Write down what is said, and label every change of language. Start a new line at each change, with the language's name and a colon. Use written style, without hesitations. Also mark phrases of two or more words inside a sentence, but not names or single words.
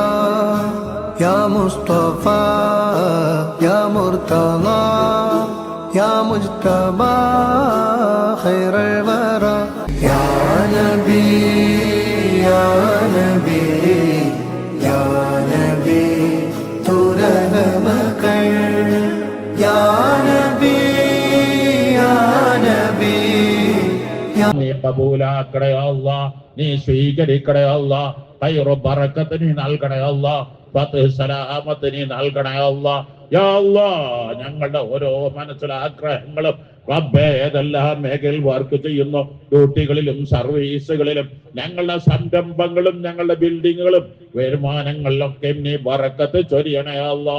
Urdu: یا مصطفیٰ یا مرتضیٰ یا مجتبیٰ خیر الوریٰ، یا نبی یا نبی یا نبی تو رحم کر، یا نبی یا نبی یا
Malayalam: നീ കബൂലാക്കണേ അല്ലാഹ്, നീ സ്വീകരിക്കണേ അല്ലാഹ്, ഖൈറു ബറക്കത്ത് നീ നൽകണേ അല്ലാഹ്, ഫത്ഹ് സലാമത്ത് നീ നൽകണേ അല്ലാഹ്.
Arabic: يا الله,
Malayalam: ഞങ്ങളുടെ ഓരോ മനസ്സിലെ ആഗ്രഹങ്ങളും റബ്ബേ ഏതെല്ലാം മേഖലയിൽ വർക്ക് ചെയ്യുന്നു, ഡ്യൂട്ടികളിലും സർവീസുകളിലും ഞങ്ങളുടെ സംരംഭങ്ങളും ഞങ്ങളുടെ ബിൽഡിങ്ങുകളും വരുമാനങ്ങളിലൊക്കെ നീ ബറക്കത്ത് ചൊരിയണേ അല്ലാ.